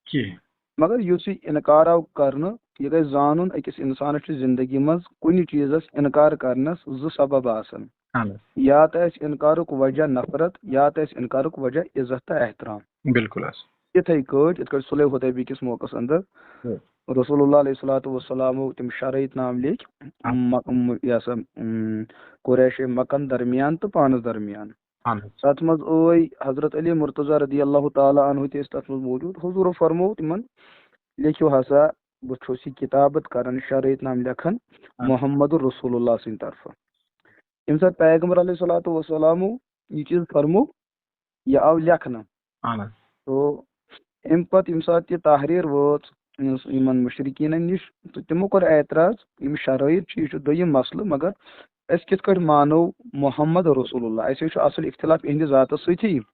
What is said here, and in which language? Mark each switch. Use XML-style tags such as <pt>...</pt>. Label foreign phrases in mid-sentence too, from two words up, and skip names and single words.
<ks>مگر یُس یہِ انکار آو کرنہٕ یہ گژھِ زانُن أکِس اِنسانَس چھُ زندگی منٛز کُنہِ چیٖزس اِنکار کرنس زٕ سبب آسان یا تہٕ آسہِ اِنکارُک وجہ نفرت یا تہٕ آسہِ اِنکارُک وجہ عزت تہٕ احترام بالکل یِتھٕے کٲٹھۍ یِتھ کٲٹھۍ صلح حدیبیہ کِس موقعس اندر رسول اللہ علیہ الصلوۃ والسلامو تِم شرائط نام لیکھۍ یہِ ہسا قریش مکن درمیان تہٕ پانس درمیان تتھ منٛز ٲے حضرت علی مرتضیٰ</ks> <ar>رضی اللہ تعالیٰ عنہ</ar> <ks>تہِ ٲسۍ تتھ منٛز موجوٗد حضوٗرو فرموو تِمن لیکھِو ہسا بہٕ چھُس یہِ کِتابت کران شرائط نام لیکھان محمد رسول اللہ سٕنٛدِ طرفہٕ ییٚمہِ ساتہٕ پیغمبر علیہ الصلوۃ والسلامو یہِ چیٖز فرموو یہِ آو لیکھنہٕ تو امہِ پتہٕ ییٚمہِ ساتہٕ یہِ تحریر وٲژ یِمن مشرقیٖنن نِش تہٕ تِمو کوٚر اعتراض یِم شرائط چھِ یہِ چھُ دوٚیِم مسلہٕ مگر أسۍ کِتھ کٲٹھۍ مانو محمد رسول اللہ اَسے چھُ اصل اختلاف اِہنٛدِ ذاتس سۭتی</ks>